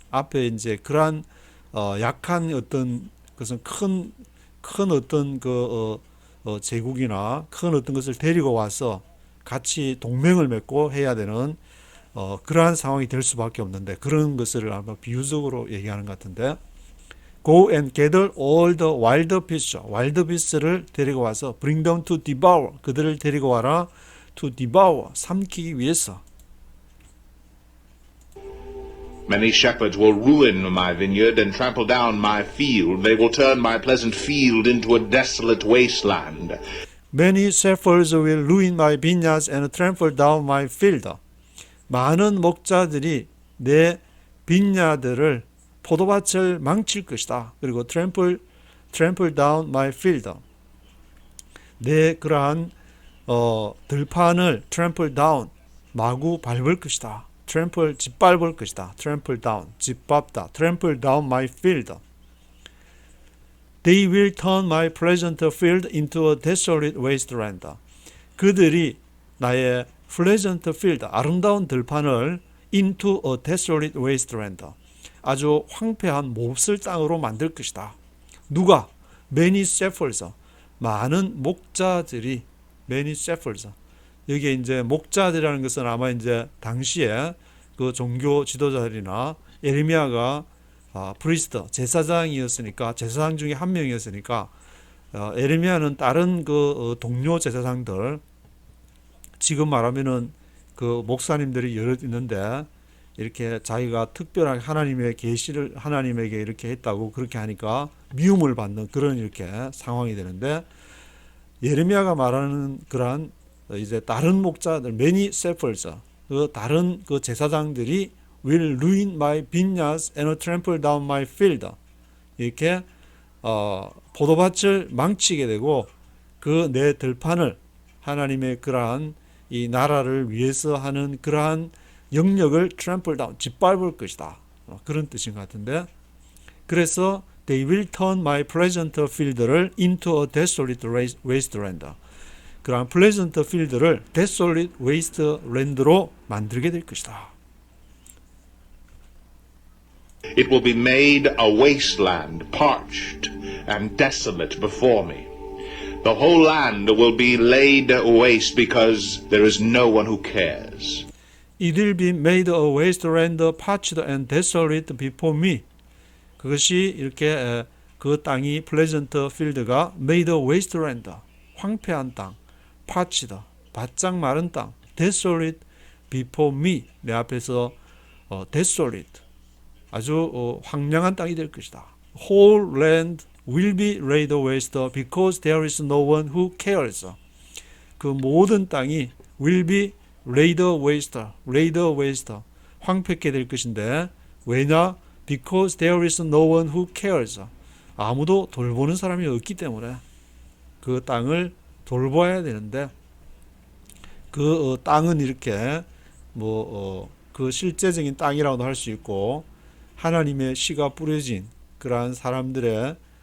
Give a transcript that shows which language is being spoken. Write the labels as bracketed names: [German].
[Korean] 앞에 이제 그러한 약한 어떤 것은 큰 어떤 제국이나 큰 어떤 것을 데리고 와서 같이 동맹을 맺고 해야 되는 그러한 상황이 될 수밖에 없는데 그런 것을 아마 비유적으로 얘기하는 것 같은데 [English] Go and gather all the wild beasts. wild beasts를 [Korean] 데리고 와서 [English] bring them to devour. [Korean] 그들을 데리고 와라. [English] to devour. [Korean] 삼키기 위해서. [English] Many shepherds will ruin my vineyard and trample down my field. They will turn my pleasant field into a desolate wasteland. Many shepherds will ruin my vineyards and trample down my field. [Korean] 많은 목자들이 내 빈야들을 포도밭을 망칠 것이다. 그리고 [English] trample down my field. [Korean] 내 그러한 들판을 [English] trample down [Korean] 마구 밟을 것이다. trample 짓밟을 것이다. [English] trample down [Korean] 짓밟다. [English] trample down my field. They will turn my pleasant field into a desolate wasteland. [Korean] 그들이 나의 [English] pleasant field, [Korean] 아름다운 들판을 [English] into a desolate wasteland, [Korean] 아주 황폐한 몹쓸 땅으로 만들 것이다. 누가? [English] Many shepherds, [Korean] 많은 목자들이, [English] many shepherds. [Korean] 여기에 이제 목자들이라는 것은 아마 이제 당시에 그 종교 지도자들이나 예레미야가 프리스트, 제사장이었으니까, 제사장 중에 한 명이었으니까, 예레미야는 다른 그 동료 제사장들, 지금 말하면은 그 목사님들이 여러 있는데, 이렇게 자기가 특별하게 하나님의 계시를 하나님에게 이렇게 했다고 그렇게 하니까 미움을 받는 그런 이렇게 상황이 되는데, 예레미야가 말하는 그러한 이제 다른 목자들, [English] many shepherds, [Korean] 그 다른 그 제사장들이 [English] will ruin my vineyards and trample down my field. [Korean] 이렇게 포도밭을 망치게 되고 그 내 들판을 하나님의 그러한 이 나라를 위해서 하는 그러한 영역을 [English] trample down, [Korean] 짓밟을 것이다. 그런 뜻인 것 같은데, 그래서 [English] they will turn my pleasant field [Korean] 를 [English] into a desolate wasteland. [Korean] 그러한 [English] pleasant field [Korean] 를 [English] desolate wasteland [Korean] 로 만들게 될 것이다. [English] It will be made a wasteland, parched and desolate before me. The whole land will be laid waste because there is no one who cares. It will be made a wasteland, parched and desolate before me. [Korean] 그것이 이렇게 그 땅이 [English] pleasant field [Korean] 가 [English] made a wasteland, [Korean] 황폐한 땅, parched, 바짝 마른 땅, [English] desolate before me, [Korean] 내 앞에서 desolate, 아주 황량한 땅이 될 것이다. [English] Whole land will be laid waste because there is no one who cares. [Korean] 그 모든 땅이 [English] will be laid waste, [Korean] 황폐케 될 것인데, 왜냐? [English] Because there is no one who cares. [Korean] 아무도 돌보는 사람이 없기 때문에 그 땅을 돌봐야 되는데, 그 땅은 이렇게 그 실제적인 땅이라고도 할 수 있고, 하나님의 씨가 뿌려진 그러한 사람들의